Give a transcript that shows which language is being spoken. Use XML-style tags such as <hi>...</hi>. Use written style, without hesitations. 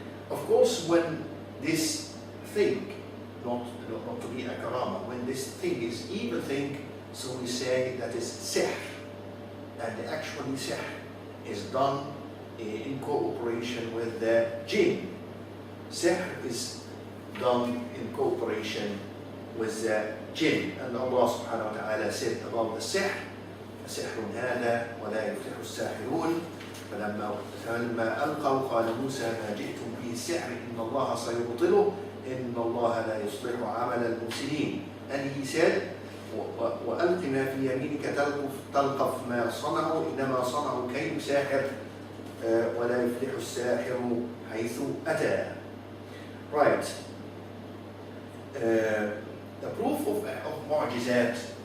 <en>Of course, when this thing, not to be a karama, when this thing is evil thing, so we say that is sihr, and actually sihr is done in cooperation with the jinn. Sihr is done in cooperation with the jinn, and Allah subhanahu wa ta'ala said about the sihr,</en> <ar>سحر هذا ولا يفلح الساحرون فلما ألقوا قال موسى ما جئتم به السحر إن الله سيبطله إن الله لا يصلح عمل المفسدين.</ar> <en>And he said,</en> <ar>وألق ما في يمينك تلقف ما صنعوا إنما صنعوا كيد ساحر ولا يفلح الساحر حيث أتى.</ar> <en>Right. The proof of معجزات</en>